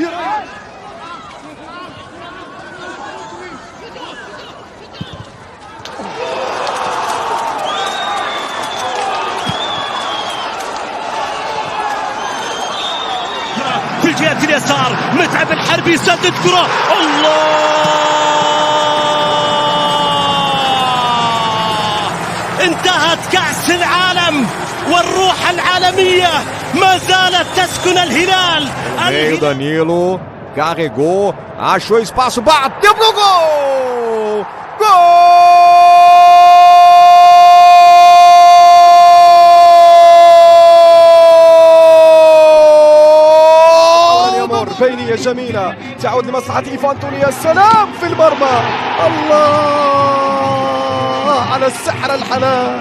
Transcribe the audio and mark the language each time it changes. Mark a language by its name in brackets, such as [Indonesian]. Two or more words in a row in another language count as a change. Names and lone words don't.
[Arabic] في الجهة اليسار متعب الحربي يسدد كرة، الله، انتهت كأس العالم والروح العالمية ما زالت تسكن الهلال. [Portuguese] Meio Danilo, carregou, achou espaço, bateu pro gol! [Arabic] بينية جميلة تعود لمصلحة إيفانتوني. يا سلام في المرمى، الله على السحر الحلال.